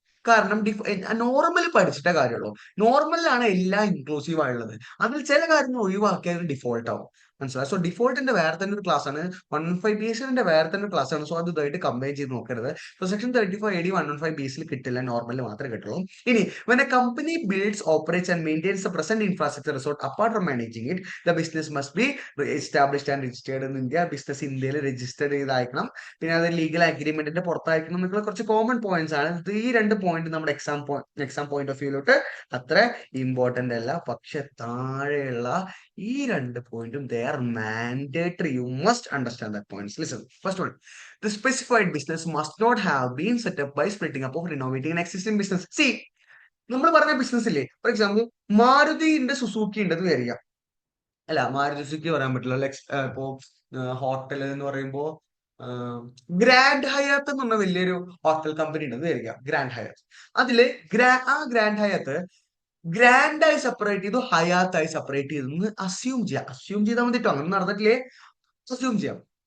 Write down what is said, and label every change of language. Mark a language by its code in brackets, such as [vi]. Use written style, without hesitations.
[ml] കാരണം നോർമൽ പഠിച്ചിട്ടേ കാര്യമുള്ളൂ. നോർമലിലാണ് എല്ലാം ഇൻക്ലൂസീവ് ആയുള്ളത്. അതിൽ ചില കാര്യങ്ങൾ ഒഴിവാക്കിയാൽ ഡിഫോൾട്ട് ആവും. മനസ്സിലായി? സോ ഡിഫോൾട്ടിന്റെ വേറെ തന്നെ ഒരു ക്ലാസ് ആണ്, 115 വേറെ തന്നെ ഒരു ക്ലാസ് ആണ്. സോ അത് ഇതായിട്ട് കമ്പയർ ചെയ്ത് നോക്കരുത്. സോ സെക്ഷൻ 35 AD 115 കിട്ടില്ല, നോർമലിൽ മാത്രമേ കിട്ടുള്ളൂ. [en] ഇനി when a company builds, operates and maintains the present infrastructure resort apart from managing it, the business must be established and registered in India. [ml] Business ഇന്ത്യയിൽ രജിസ്റ്റർ ചെയ്തായിരിക്കണം. പിന്നെ അത് ലീഗൽ അഗ്രിമെന്റിന്റെ പുറത്തായിരിക്കണം എന്നൊക്കെ കുറച്ച് കോമൺ പോയിന്റ്സ് ആണ്. ഈ 2 പോയിന്റ് നമ്മുടെ എക്സാം പോയിന്റ് ഓഫ് വ്യൂലോട്ട് അത്ര important അല്ല. പക്ഷെ താഴെയുള്ള ഈ 2 പോയിന്റും [en] they are mandatory. You must understand that points. Listen, first one, the specified business must not have been set up by splitting up or renovating an existing business. [ml] See, നമ്മൾ പറഞ്ഞ business ഇല്ലേ, for example മാരുതിന്റെ Suzuki ഉണ്ടെന്ന് വിചാരിക്കാം. അല്ല, Maruti Suzuki പറയാൻ പറ്റില്ല. ഇപ്പോ hotel എന്ന് പറയുമ്പോ ഗ്രാൻഡ് ഹയാത്ത് എന്ന് പറഞ്ഞ വലിയൊരു ഹോട്ടൽ കമ്പനി ഉണ്ടെന്ന് വിചാരിക്കാം, ഗ്രാൻഡ് ഹയാത്ത്. അതില് ആ ഗ്രാൻഡ് ഹയാത്ത് ഗ്രാൻഡായി സെപ്പറേറ്റ് ചെയ്തു, ഹയാത്തായി സെപ്പറേറ്റ് ചെയ്തു അസ്യൂം ചെയ്താൽ മതി കേട്ടോ, അങ്ങനെ നടന്നിട്ടില്ലേ, അസ്യൂം ചെയ്യാം.